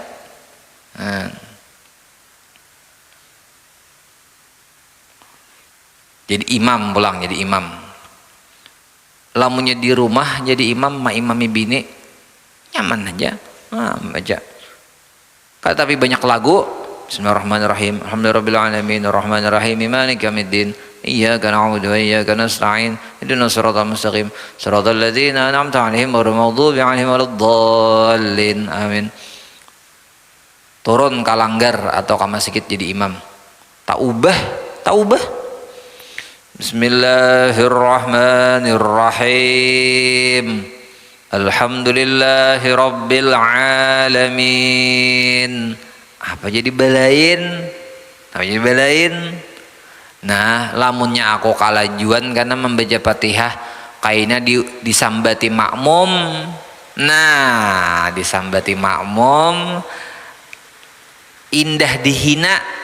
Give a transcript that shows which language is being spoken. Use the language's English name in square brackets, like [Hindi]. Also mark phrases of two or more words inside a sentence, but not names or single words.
[Banjar] Nah. Jadi imam pulang jadi imam. Lamunnya di rumah jadi imam imami bini nyaman aja. Aja. Tapi banyak lagu. [Arabic] بسم الله الرحمن الرحيم. الحمد لله رب العالمين الرحمن الرحيم مالك يوم الدين. إياك نعبد وإياك نستعين. اهدنا الصراط المستقيم. صراط الذين أنعمت عليهم غير المغضوب عليهم ولا الضالين. Amin. [Banjar] Turun kalanggar atau ka masjid jadi imam. Taubah. [Arabic] Bismillahirrahmanirrahim. الحمد لله رب العالمين. [Banjar] Apa jadi balain? Nah, lamunnya aku kalajuan karena membaca Fatihah kaina disambati makmum. Nah, disambati makmum indah dihina.